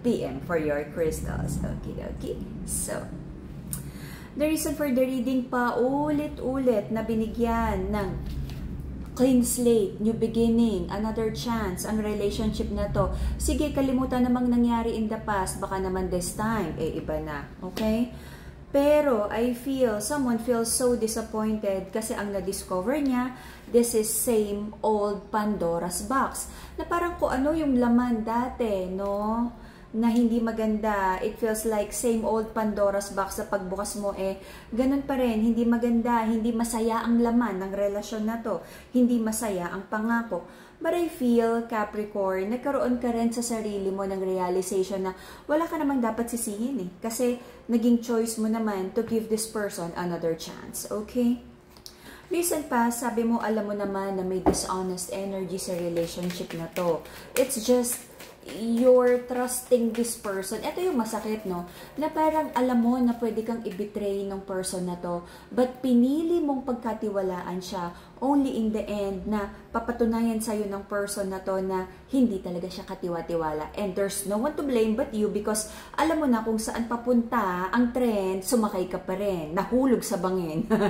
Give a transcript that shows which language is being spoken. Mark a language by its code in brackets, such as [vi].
[en] PM for your crystals. Okay. So, the reason for the reading pa, [tl] ulit-ulit na binigyan ng [en] clean slate, new beginning, another chance, ang relationship na to. [tl] Sige, kalimutan namang nangyari in the past, baka naman this time, iba na. Okay? [en] Pero, I feel, someone feels so disappointed [tl] kasi ang na-discover niya, [en] this is same old Pandora's box. [tl] Na parang kung ano yung laman dati, no? Na hindi maganda, [en] it feels like same old Pandora's box [tl] sa pagbukas mo ganun pa rin, hindi maganda, hindi masaya ang laman ng relasyon na to, hindi masaya ang pangako. But I feel, Capricorn, nagkaroon ka rin sa sarili mo ng realization na wala ka namang dapat sisihin kasi naging choice mo naman [en] to give this person another chance, [tl] okay? Listen pa, sabi mo, alam mo naman na may dishonest energy sa relationship na to. [en] It's just you're trusting this person. [tl] Ito yung masakit, no? Na parang alam mo na pwede kang i-betray ng person na to, but pinili mong pagkatiwalaan siya [en] only in the end [tl] na papatunayan sa'yo ng person na to na hindi talaga siya katiwa-tiwala. [en] And there's no one to blame but you [tl] because alam mo na kung saan papunta ang trend, sumakay ka pa rin, nahulog sa bangin.